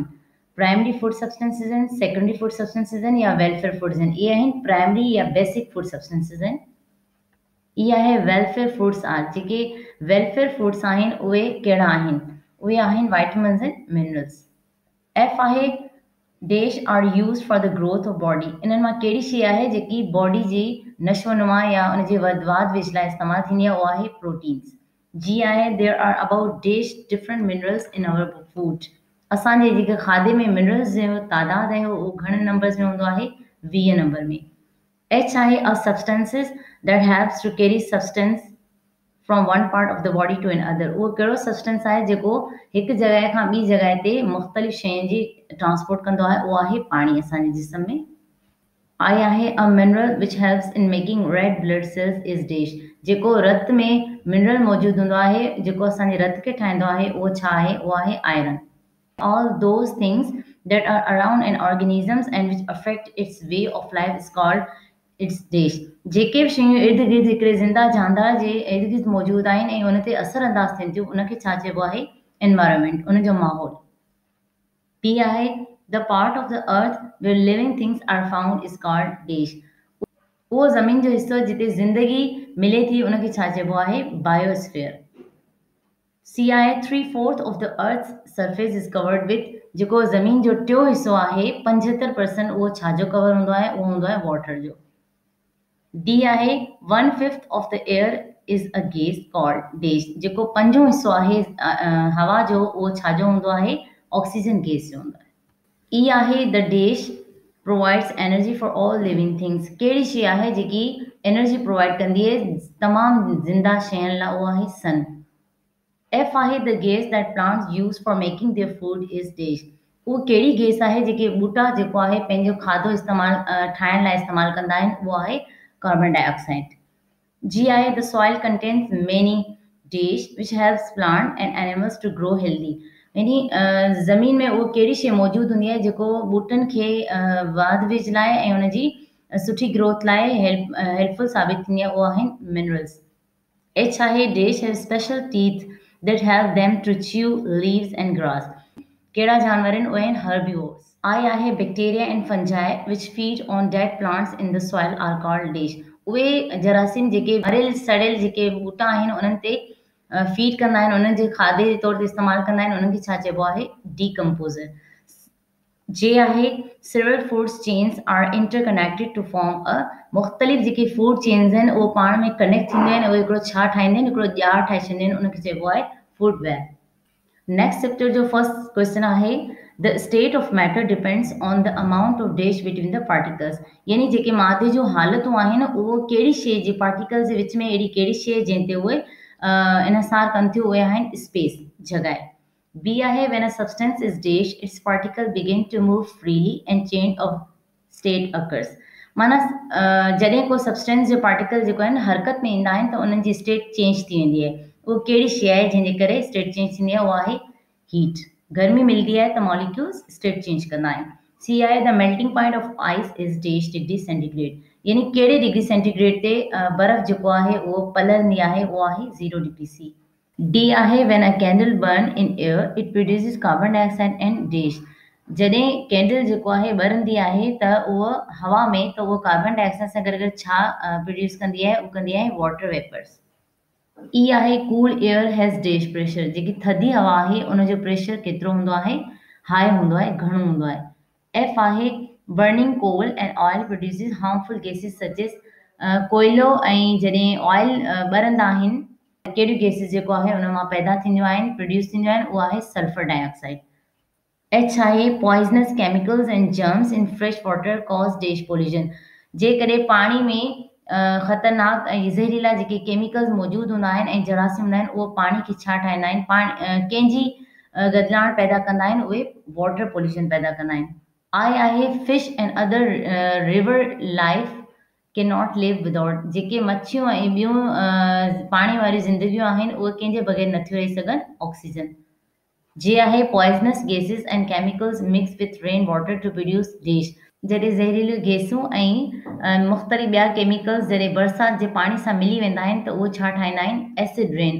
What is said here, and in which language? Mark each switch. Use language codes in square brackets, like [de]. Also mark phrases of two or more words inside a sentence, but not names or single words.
[en] primary food substances [sd] आहिनि, [en] secondary food substances [sd] आहिनि या [en] welfare foods [sd] आहिनि? इहे आहिनि प्राइमरी या [en] basic food substances [sd] आहिनि। ई आहे [en] welfare foods are. [sd] जेके [en] welfare foods [sd] आहिनि उहे कहिड़ा आहिनि? उहे आहिनि [en] vitamins and minerals. F आहे dash are use for the growth of body। [sd] इन्हनि मां कहिड़ी शइ आहे जेकी बॉडी जी नशो नुमा या उनजे वाद विज लाइ इस्तेमालु थींदी आहे उहा आहे प्रोटीन्स। [en] G आहे there are about dash different minerals in our food। [sd] असांजे जेके खाधे में मिनरल्स जो तादाद आहे उहो घणे नंबर्स में हूंदो आहे 20 नंबर में। [en] H आहे a substances that helps to carry substance from one part of the body to another। [sd] उहो कहिड़ो सब्सटेंस आहे जेको हिकु जॻह खां ॿी जॻह ते मुख़्तलिफ़ शयुनि जी ट्रांसपोर्ट कंदो आहे उहो आहे पाणी असांजे जिस्म में। [en] I आहे a mineral which helps in making red blood cells is dash। [sd] जेको रत में मिनरल मौजूदु हूंदो आहे जेको असांजे रत खे ठाहींदो आहे उहो छा आहे उहो आहे आयरन। [en] All those things that are around an organisms and which affect its way of life is called its dash। [sd] जेके बि शयूं इर्द गिर्द हिकिड़े ज़िंदा जानदार जे इर्द गिर्द मौजूदु आहिनि ऐं उन ते असर अंदाज़ थियनि थियूं उनखे छा चइबो आहे एनवायरनमेंट, उन जो माहौल। [en] P आहे the part of the earth where living things are found is called dash। [sd] उहो ज़मीन जो हिस्सो जिते ज़िंदगी मिले थी उनखे छा चइबो आहे बायोस्फीयर। [en] C आहे 3/4 of the earth's surface is covered with। [sd] जेको ज़मीन जो टियों हिस्सो आहे 75% उहो छा जो कवर हूंदो आहे उहो हूंदो आहे वाटर जो। [en] D आहे 1/5 of the air is a gas called dash। [sd] जेको पंजों हिस्सो आहे हवा जो उहो छा जो हूंदो आहे [en] oxygen gas [sd] जो हूंदो आहे। [en] E आहे the dash provides energy for all living things। [sd] कहिड़ी शइ आहे जेकी [en] energy provide [sd] कंदी आहे तमामु ज़िंदा शयुनि लाइ उहा आहे सन। [en] F आहे the gas that plants use for making their food is dash। [sd] उहो कहिड़ी गैस आहे जेके ॿूटा जेको आहे पंहिंजो खाधो इस्तेमालु ठाहिण लाइ इस्तेमालु कंदा आहिनि उहो आहे [en] carbon dioxide. G आहे the soil contains many dash which helps plant and animals to grow healthy। [sd] यानी ज़मीन में उहो कहिड़ी शइ मौजूदु हूंदी आहे जेको ॿूटनि खे वाध विज लाइ ऐं उनजी सुठी ग्रोथ लाइ हेल्पफुल साबित थींदी आहे उहो आहिनि मिनरल्स। [en] H आहे dash have special teeth that help them to chew leaves and grass। [sd] कहिड़ा जानवर आहिनि उहे आहिनि herbivores। [en] I आहे bacteria and fungi which feed on dead plants in the soil are called dash। [sd] उहे जरासीम जेके मरियल सड़ियल जेके ॿूटा आहिनि उन्हनि ते फीड कंदा आहिनि उन्हनि जे खाधे जे तौर ते इस्तेमालु कंदा आहिनि उन्हनि खे छा चइबो आहे डीकम्पोज़र। [en] जे आहे several food chains are interconnected to form a। [sd] मुख़्तलिफ़ जेके [en] food chains [sd] आहिनि उहो पाण में कनेक्ट थींदियूं आहिनि उहे हिकिड़ो छा ठाहींदियूं आहिनि हिकिड़ो ॼार ठाहे छॾींदियूं आहिनि उनखे चइबो आहे [en] food web. next chapter जो first question आहे the state of matter depends on the amount of dash between the particles। [sd] यानी जेके मादे जो हालतूं आहिनि उहो कहिड़ी शइ जे पार्टिकल्स जे विच में अहिड़ी कहिड़ी शइ जंहिं ते उहे इनसार कनि थियूं उहे आहिनि स्पेस जॻह। [en] B आहे when a substance is dash its particle begin to move freely and change of state occurs। [sd] माना जॾहिं को सब्सटेंस जो पार्टिकल जेको आहिनि हरकत में ईंदा आहिनि त उन्हनि जी [en] state change [sd] थी वेंदी आहे। उहो कहिड़ी शइ आहे जंहिंजे करे [en] state change [sd] थींदी आहे उहा आहे हीट। गर्मी मिलंदी आहे त मॉलिक्यूल्स [en] state change [sd] कंदा आहिनि। [en] C आहे the melting point of ice is dash degree centigrade। [sd] यानी कहिड़े [en] degree centigrade [sd] ते बर्फ़ जेको आहे उहो पलरंदी आहे उहो आहे [en] 0 degree C. डी आहे when a candle burn in air it produces carbon dioxide and dash। [sd] जॾहिं कैंडल जेको आहे ॿरंदी आहे त उहो हवा में त उहो [en] carbon dioxide [sd] सां गॾु छा प्रोड्यूस कंदी आहे उहो कंदी आहे [en] water vapours. E आहे cool air has dash pressure। [sd] जेकी थधी हवा आहे उनजो प्रेशर केतिरो हूंदो आहे हाई हूंदो आहे घणो हूंदो आहे। [en] F आहे burning coal and oil produces harmful gases such as। [sd] कोयलो ऐं जॾहिं ऑयल ॿरंदा आहिनि कहिड़ियूं गैसिस जेको आहे उन मां पैदा थींदियूं आहिनि प्रोड्यूस थींदियूं आहिनि उहा आहे [en] sulphur dioxide. H आहे poisonous chemicals and germs in fresh water cause dash pollution। [sd] जेकॾहिं पाणी में ख़तरनाक ऐं ज़हरीला जेके केमिकल्स मौजूदु हूंदा आहिनि ऐं जरासीम हूंदा आहिनि उहो पाणी खे छा ठाहींदा आहिनि कंहिंजी गदलाहट पैदा कंदा आहिनि उहे [en] water pollution [sd] पैदा कंदा आहिनि। [en] I आहे fish and other river life can not live without। [sd] जेके मच्छियूं ऐं ॿियूं पाणी वारियूं ज़िंदगियूं आहिनि उहे कंहिंजे बग़ैर नथियूं रही सघनि ऑक्सीजन। [en] J आहे poisonous gases and chemicals mix with rain water to produce dash। [sd] जॾहिं ज़हरीलियूं गैसूं ऐं मुख़्तलिफ़ ॿिया केमिकल्स जॾहिं बरसाति जे पाणी सां मिली वेंदा आहिनि त उहे छा ठाहींदा आहिनि [en] acid rain.